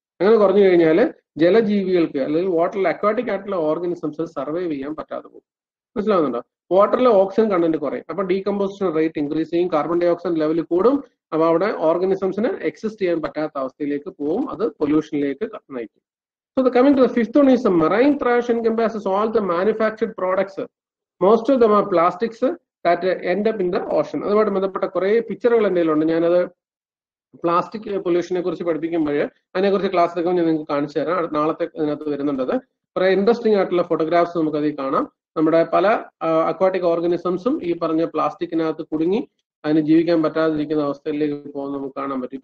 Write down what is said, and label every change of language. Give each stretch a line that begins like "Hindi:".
Malayalam: അങ്ങനെ കുറഞ്ഞു കഴിഞ്ഞാൽ ജലജീവികൾക്ക് അല്ലെങ്കിൽ വാട്ടറിൽ അക്വാറ്റിക് ആയിട്ടുള്ള ഓർഗാനിസംസ് സർവൈവ് ചെയ്യാൻ പറ്റാതെ പോകും. മനസ്സിലാവുന്നുണ്ടോ? വാട്ടറിലെ ഓക്സിജൻ കണ്ടന്റ് കുറയും. അപ്പൊ ഡീകമ്പോസിഷൻ റേറ്റ് ഇൻക്രീസ് ചെയ്യും, കാർബൺ ഡൈ ഓക്സൈഡ് ലെവൽ കൂടും. അപ്പൊ അവിടെ ഓർഗാനിസംസിന് എക്സിസ്റ്റ് ചെയ്യാൻ പറ്റാത്ത അവസ്ഥയിലേക്ക് പോകും. അത് പൊല്യൂഷനിലേക്ക് നയിക്കും.
English: So the coming to the fifth one is the marine trash encompasses all the manufactured products. Most of them are plastics that end up in the ocean.
Malayalam: അതുമായിട്ട് ബന്ധപ്പെട്ട കുറെ പിക്ചറുകൾ എൻ്റെ കയ്യിലുണ്ട്. ഞാനത് പ്ലാസ്റ്റിക് പൊല്യൂഷനെ കുറിച്ച് പഠിപ്പിക്കുമ്പോൾ അതിനെക്കുറിച്ച് ക്ലാസ് എടുക്കുമ്പോൾ ഞാൻ നിങ്ങൾക്ക് കാണിച്ചു തരാം. നാളത്തെ ഇതിനകത്ത് വരുന്നുണ്ടത്. കുറെ ഇൻട്രസ്റ്റിംഗ് ആയിട്ടുള്ള ഫോട്ടോഗ്രാഫ്സ് നമുക്കതിൽ കാണാം. നമ്മുടെ പല അക്വാട്ടിക് ഓർഗാനിസംസും ഈ പറഞ്ഞ പ്ലാസ്റ്റിക്കിനകത്ത് കുടുങ്ങി അതിന് ജീവിക്കാൻ പറ്റാതിരിക്കുന്ന അവസ്ഥയിലേക്ക് പോകുന്നത് നമുക്ക് കാണാൻ പറ്റും.